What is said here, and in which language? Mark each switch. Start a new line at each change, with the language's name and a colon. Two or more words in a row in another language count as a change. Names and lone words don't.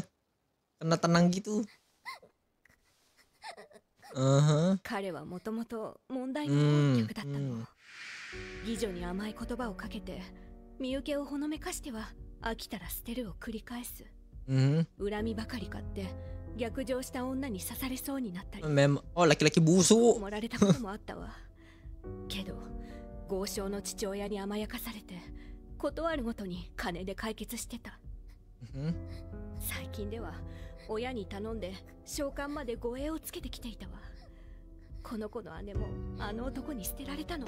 Indonesian: Karena tenang gitu.
Japanese: 彼はもともと問題の多い客だったの。妓女に甘い言葉をかけて身請けをほのめかしては飽きたら捨てるを繰り返す。恨みばかり買って逆上した女に刺されそうになったり。
Indonesian: laki-laki busuk.
Japanese: 盛られたこともあったわ。けど豪商の父親に甘やかされて断るごとに金で解決してた。最近では親に頼んで召喚まで護衛をつけてきていたわ。この子の姉もあの男に捨てられたの。